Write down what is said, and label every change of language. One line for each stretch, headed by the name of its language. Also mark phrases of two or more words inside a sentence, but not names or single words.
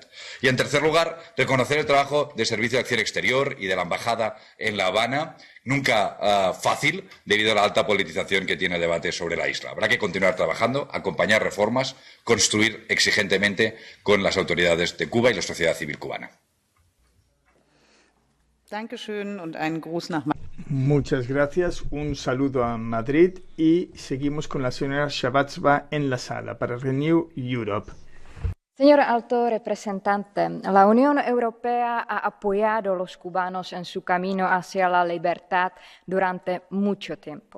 Spanish: Y en tercer lugar, reconocer el trabajo de Servicio de Acción Exterior y de la Embajada en La Habana, nunca fácil debido a la alta politización que tiene el debate sobre la isla. Habrá que continuar trabajando, acompañar reformas, construir exigentemente con las autoridades de Cuba y la sociedad civil cubana.
German: Dankeschön und einen Gruß nach Madrid.
Spanish: Muchas gracias, un saludo a Madrid y seguimos con la señora Shavatsova en la sala para Renew Europe. Señor alto representante, la Unión Europea ha apoyado a los cubanos en su camino hacia la libertad durante mucho tiempo.